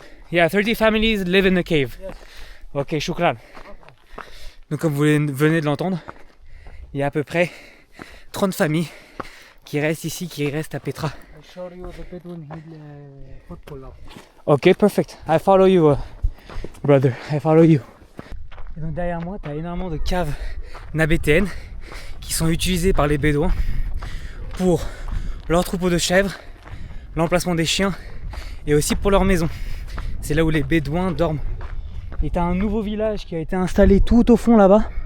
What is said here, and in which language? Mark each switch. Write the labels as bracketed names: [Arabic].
[English] Yeah, 30 families live in the cave. Ok, shukran. [French] Donc comme vous venez de l'entendre, il y a à peu près 30 familles qui restent ici, qui restent à Petra. [English] I show you the Bedouin football now. Ok, perfect. I follow you, brother. I follow you. [French] Et donc derrière moi, tu as énormément de caves nabétéennes qui sont utilisées par les Bédouins pour leur troupeau de chèvres, l'emplacement des chiens et aussi pour leur maison. C'est là où les Bédouins dorment. Et tu as un nouveau village qui a été installé tout au fond là-bas.